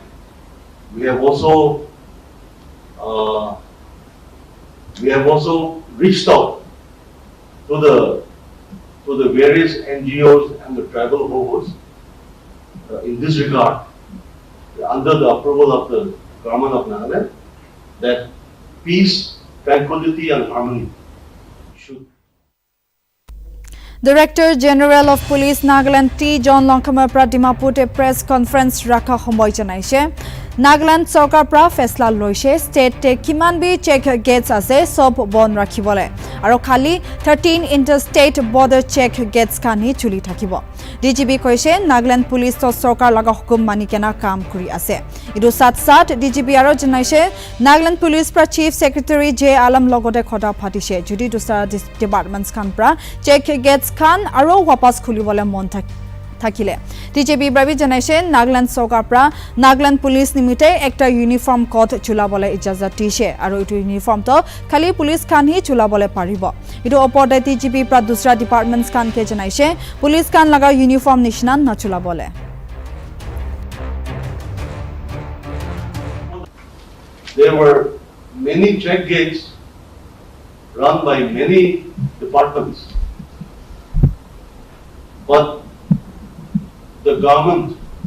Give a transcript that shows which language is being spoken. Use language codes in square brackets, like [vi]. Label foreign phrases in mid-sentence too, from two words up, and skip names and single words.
[en] We have also reached out to the various NGOs and the tribal hovers in this regard, under the approval of the Government of Nagaland, that peace, tranquility and harmony should. [nag] Director General of Police Nagaland T John Longkama Pra Dimapur [en] press conference [nag] rakha homoy janaise. Nagaland Sarkar Pra Fesla Loise State te kiman bi check gates ase sob bon rakhibole. Aro khali 13 [en] interstate border check gates [nag] kani chuli thakibo. DGP koise Nagaland Police to Sarkar laga hukum mani kena kam kuri ase. Idu sat DGP aro janaise Nagaland Police Pra Chief Secretary J Alam logote khota phatise. Judi dusra departments kan pra [en] check gates [nag] Khan aro wapas khulibole mon thakile. DGP Brabi janaise Nagaland Sarkar Pra Nagaland Police nimite ekta [en] uniform code [nag] chulabole ijazat dise aro itu uniform to khali police khan hi chulabole paribo. Itu opode DGP Pra dusra departments khan ke janaise police khan laga uniform nishna na chulabole. [en] There were many check gates run by many departments, but the government